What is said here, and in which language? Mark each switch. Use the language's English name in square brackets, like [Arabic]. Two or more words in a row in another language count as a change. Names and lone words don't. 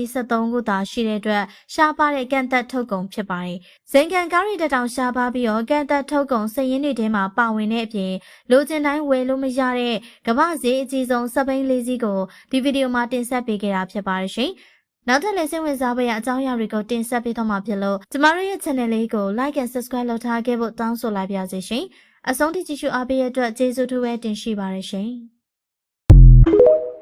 [Burmese] ည်း73ခုသာရှိတဲ့အတွက်ရှားပါတဲ့ကန့်သက်ထုတ်ကုန်ဖြစ်ပါတယ်။ဇင်ကန်ကားရီတက်တောင်ရှားပါပြီးတော့ကန့်သက်ထုတ်ကုန်စည်ရင်းတွေထဲမှာပါဝင်တဲ့အပြင်လိုချင်တိုင်းဝယ်လို့မရတဲ့ကမ္ဘာဈေးအကြီးဆုံးစပိန်လေးစီးကိုဒီဗီဒီယိုမှာတင်ဆက်ပေးခဲ့တာဖြစ်ပါတယ်ရှင်။နောက်ထပ်လည်းစိတ်ဝင်စားဖို့ရအကြောင်းအရာတွေကိုတင်ဆက်ပေးသွားမှာဖြစ်လို့ကျမတို့ရဲ့ channel လေးကို [English] like and subscribe [Burmese] လုပ်ထားခဲ့ဖို့တောင်းဆိုလိုက်ပါရစေရှင်။အဆုံးထိကြည့်ရှုအားပေးရတဲ့အတွက်ကျေးဇူးထူးပဲတင်ရှိပါတယ်ရှင်။